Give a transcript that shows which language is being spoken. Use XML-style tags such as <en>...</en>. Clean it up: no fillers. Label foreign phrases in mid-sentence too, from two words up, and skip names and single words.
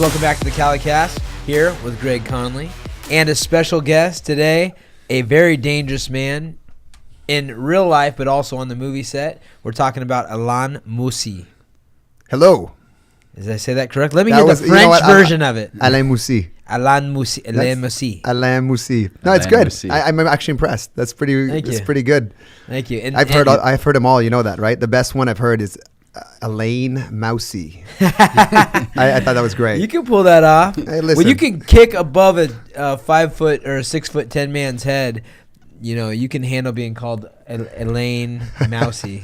<en>Welcome back to the Calicast, here with Greg Connolly, and a special guest today, a very dangerous man in real life, but also on the movie set. We're talking about Alain Moussi. Hello. Did I say that correct? Let me hear the French version of it. Alain Moussi. Alain Moussi. Alain Moussi. Alain Moussi. No, it's good. I'm actually impressed. That's pretty. It's pretty good. Thank you. And I've heard them all. You know that, right? The best one I've heard is Alain Moussi. I thought that was great. You can pull that off. Hey, listen. When you can kick above a 5 foot or 6 foot 10 man's head, you know you can handle being called Alain Moussi.</en>